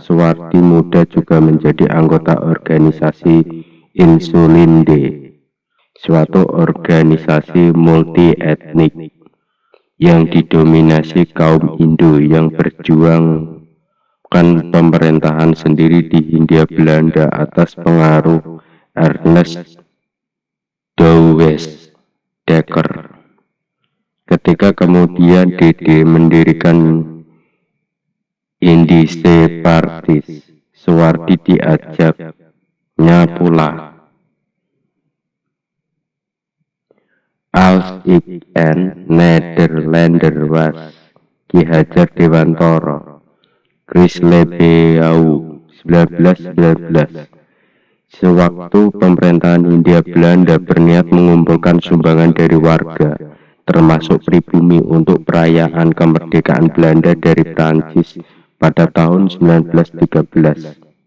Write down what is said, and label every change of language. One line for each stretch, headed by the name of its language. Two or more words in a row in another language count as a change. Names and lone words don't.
Indonesian: Suwardi muda juga menjadi anggota organisasi Insulinde, suatu organisasi multi etnik yang didominasi kaum Hindu yang berjuangkan pemerintahan sendiri di Hindia Belanda atas pengaruh Ernest Douwes Dekker. Ketika kemudian DD mendirikan Indische Partis, Suwardi diajaknya pula.
Dutch: Als ik en Nederlander was,
Indonesian: Ki Hajar Dewantara, Krislebeau 1919. Sewaktu pemerintahan Hindia Belanda berniat mengumpulkan sumbangan dari warga, termasuk pribumi, untuk perayaan kemerdekaan Belanda dari Prancis pada tahun 1913.